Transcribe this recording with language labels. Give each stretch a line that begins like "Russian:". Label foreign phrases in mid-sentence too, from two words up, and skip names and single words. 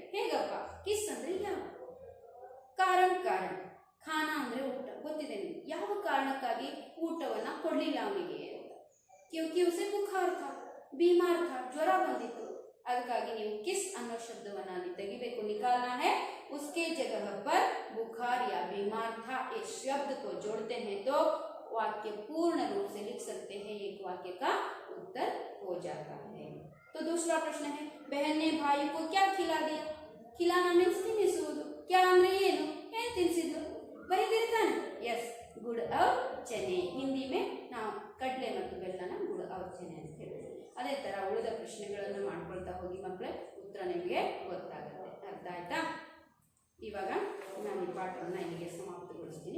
Kannada: ಹೇಗಪ್ಪ? ಕಿಸ್ ಅಂದ್ರೆ ಯಾವ, ಕಾರಣ ಖಾನಾ ಅಂದ್ರೆ ಊಟ. ಗೊತ್ತಿದೆ ನಿಮ್ಗೆ ಯಾವ ಕಾರಣಕ್ಕಾಗಿ ಊಟವನ್ನ ಕೊಡ್ಲಿಲ್ಲ ಅವನಿಗೆ ಅಂತ.
Hindi: क्योंकि उसे बुखार था, बीमार था,
Kannada: ಜ್ವರ ಬಂದಿತ್ತು. ಅದಕ್ಕಾಗಿ ನೀವು ಕಿಸ್ ಅನ್ನೋ ಶಬ್ದವನ್ನ ಅಲ್ಲಿ ತೆಗಿಬೇಕು.
Hindi: निकालना है, उसके जगह पर बुखार या बीमार था इस शब्द को जोड़ते हैं तो वाक्य पूर्ण रूप से लिख सकते हैं. एक वाक्य का उत्तर हो जाता है. तो दूसरा प्रश्न है, बहन ने भाई को क्या खिला दिया?
Kannada: खिलाना मीन्स ತಿನ್ನಿಸುವುದು. क्या ಅಂದ್ರೆ ಏನು ತಿನ್ನಿಸಿದ್ರು ಬರೀತಿರ್ತಾನೆ. ಎಸ್,
Hindi: गुड़ और चने.
Kannada: ಹಿಂದಿ में ನಾವು ಕಡಲೆ ಮತ್ತು ಬೆಲ್ಲನ
Hindi: गुड़ और चने
Kannada: ಅಂತ ಹೇಳ್ತೀವಿ. ಅದೇ ತರ ಉಳಿದ ಪ್ರಶ್ನೆಗಳನ್ನು ಮಾಡ್ಕೊಳ್ತಾ ಹೋಗಿ ಮಕ್ಕಳೇ, ಉತ್ತರ ನಿಮಗೆ ಗೊತ್ತಾಗುತ್ತೆ. ಅರ್ಥ ಆಯ್ತಾ? ಇವಾಗ ನಾನು ಈ ಪಾಠವನ್ನು ಇಲ್ಲಿಗೆ ಸಮಾಪ್ತಗೊಳಿಸ್ತೀನಿ.